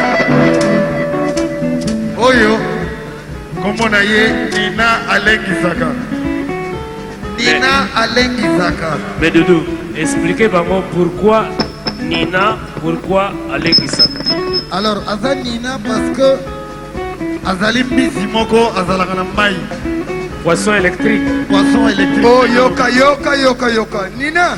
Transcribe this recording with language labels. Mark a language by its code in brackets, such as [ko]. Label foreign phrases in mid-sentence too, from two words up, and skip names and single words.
[ln] Oyo, komona ye Nina alengisaka. Nina alengizaka. [fr] Mais Doudou, expliquez bango pourquoi Nina, pourquoi [ln] Aleki Saka. Alors, aza Nina [fr] parce que [ln] azali mbisi moko azalaka na mai, [fr] Poisson électrique. poisson électrique. [ln] Oh, yoka, yoka, yoka, yoka. Nina.